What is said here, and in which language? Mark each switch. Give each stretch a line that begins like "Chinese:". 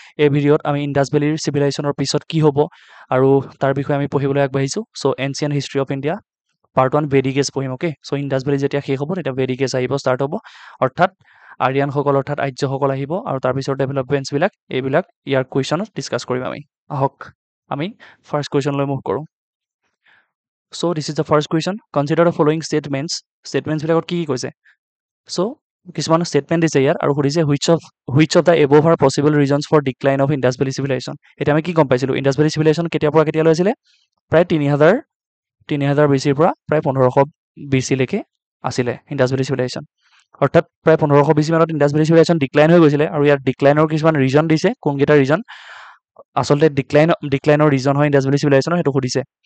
Assamese: এই ভিডিঅ'ত আমি ইণ্ডাছ ভেলীৰ চিভিলাইজেশ্যনৰ পিছত কি হ'ব আৰু তাৰ বিষয়ে আমি পঢ়িবলৈ আগবাঢ়িছোঁ। Ancient history of India part 1 Vedic as পঢ়িম। অ'কে, ইণ্ডাছ ভেলী যেতিয়া শেষ হ'ব তেতিয়া ভেদিক এজ আহিব, ষ্টাৰ্ট হ'ব, অৰ্থাৎ আৰিয়ানসকল অৰ্থাৎ আৰ্যসকল আহিব আৰু তাৰপিছত ডেভেলপমেণ্টছবিলাক এইবিলাক ইয়াৰ কুৱেশ্যনত ডিছকাছ কৰিম আমি। আহক আমি ফাৰ্ষ্ট কুৱেশ্যনলৈ মুভ কৰোঁ।
English: So this is the first question. Consider the following statements.
Assamese: Statements বিলাকত কি কৈছে?
English: So
Assamese: কিছুমান statement দিছে ইয়াৰ আৰু সুধিছে
English: which of the above are possible reasons for decline of Indus Valley civilization.
Assamese: এতিয়া আমি কি গম পাইছিলোঁ Indus Valley civilization কেতিয়াৰ পৰা কেতিয়ালৈ আছিলে? প্ৰায় 3000 BC-ৰ পৰা প্ৰায় 1500 BC লৈকে আছিলে Indus Valley civilization। অৰ্থাৎ প্ৰায় 1500 BC মানত Indus Valley civilization ডিক্লাইন হৈ গৈছিলে আৰু ইয়াৰ ডিক্লাইনৰ কিছুমান ৰিজন দিছে। কোনকেইটা ৰিজন আচলতে ডিক্লাইনৰ ৰিজন হয় Indus Valley civilization সেইটো সুধিছে।